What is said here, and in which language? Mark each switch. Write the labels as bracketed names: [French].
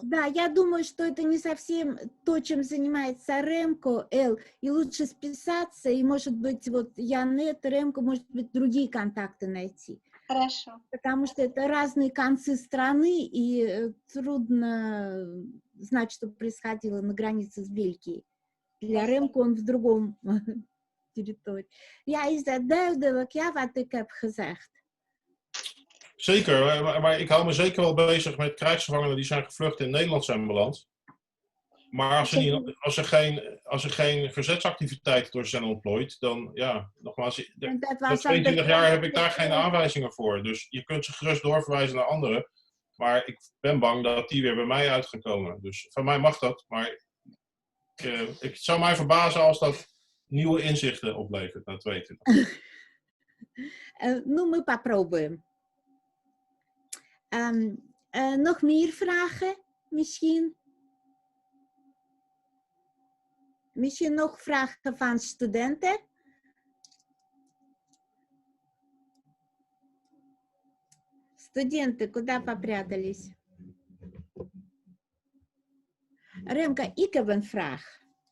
[Russian] Да, я думаю, что это не совсем то, чем занимается Ремко, Эл, и лучше списаться, и, может быть, вот Янет, Ремко, может быть, другие контакты найти. Хорошо. Потому что это разные концы страны, и трудно знать, что происходило на границе с Бельгией. Для Ремко он в другом территории. [Dutch] Ja, is dat duidelijk, ja, wat ik heb gezegd? Zeker, maar ik hou me zeker wel bezig met krijgsgevangenen die zijn gevlucht in Nederland zijn beland. Maar als er geen verzetsactiviteiten door zijn ontplooid, dan ja, nogmaals, na 22 jaar heb ik daar geen aanwijzingen voor. Dus je kunt ze gerust doorverwijzen naar anderen. Maar ik ben bang dat die weer bij mij uit gaan komen. Dus van mij mag dat, maar ik zou mij verbazen als dat nieuwe inzichten oplevert na 22. [Russian] Ну, мы попробуем. [Dutch] Nog meer vragen, misschien? Misschien nog vragen van studenten? [Russian] Студенты, куда попрятались? [Dutch] Ремка, ik heb een vraag.